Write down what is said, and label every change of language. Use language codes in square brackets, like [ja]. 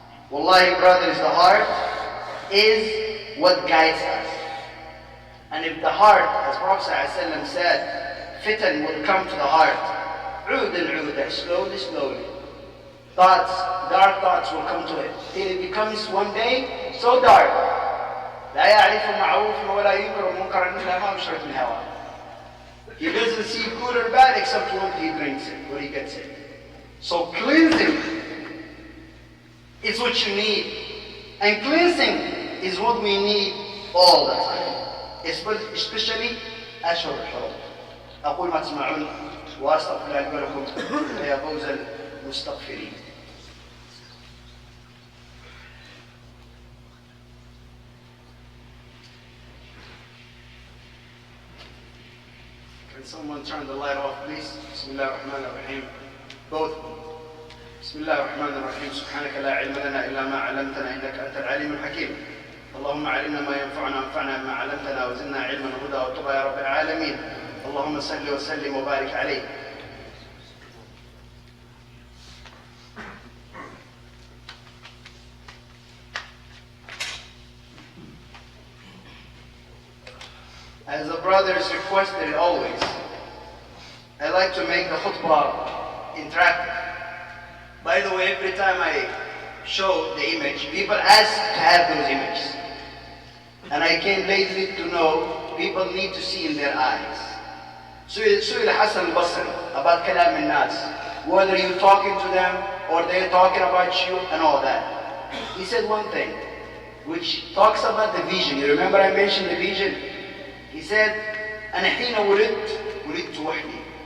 [en] Wallahi, brothers, the heart is what guides us. And if the heart, as Prophet ﷺ said, fitan will come to the heart. Udan, slowly, slowly. Thoughts, dark thoughts will come to it. Till it becomes one day so dark. [ar] لا يعرف معروفا ولا ينكر منكرا إلا ما بشرة من هواه. [en] He doesn't see good or bad except when he drinks it, when he gets it. So cleansing is what you need. And cleansing is what we need all the time. Especially [ar] أشهر الحرم. أقول ما تسمعون وأستغفر الله لي ولكم يا فوز المستغفرين. Can someone turn the light off, please? بسم الله الرحمن الرحيم. [en] Both. [ar] بسم الله الرحمن الرحيم. سبحانك لا علم لنا إلا ما علمتنا إنك أنت العليم الحكيم. اللهم علمنا ما ينفعنا وانفعنا بما علمتنا وزدنا علما وهدى وتقى يا رب العالمين. اللهم صل وسلم وبارك عليه. [en] As the brothers requested always, I like to make the khutbah interactive. By the way, every time I show the image, people ask to have those images. And I came lately to know people need to see in their eyes. [ar] سئل [en] Hassan al-Basri about kalam al-nas, whether you're talking to them or they're talking about you and all that. He said one thing, which talks about the vision. You remember I mentioned the vision? He said, [ar] أنا حين ولدت وحدي.